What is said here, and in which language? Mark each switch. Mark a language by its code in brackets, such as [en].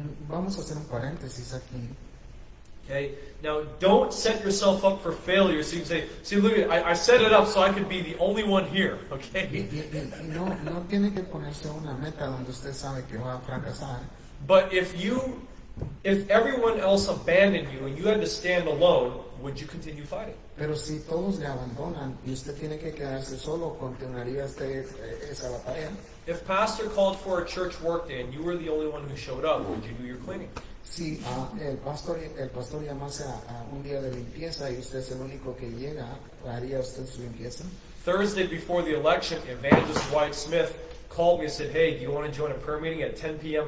[es] Vamos a hacer un paréntesis aquí. [en] Okay? Now, don't set yourself up for failure. So you can say, see, look, I set it up so I could be the only one here. [es] Y, [en] Okay? [es] y no tiene que ponerse una meta donde usted sabe que va a fracasar. [en] But if everyone else abandoned you and you had to stand alone, would you continue fighting? [es] Pero si todos le abandonan y usted tiene que quedarse solo, ¿continuaría usted esa batalla? [en] If pastor called for a church workday and you were the only one who showed up, would you do your cleaning? [es] Si el pastor llamase a un día de limpieza y usted es el único que llega, ¿haría usted su limpieza? [en] Thursday before the election, Evangelist Dwight Smith called me and said, hey, do you want to join a prayer meeting at 10 p.m.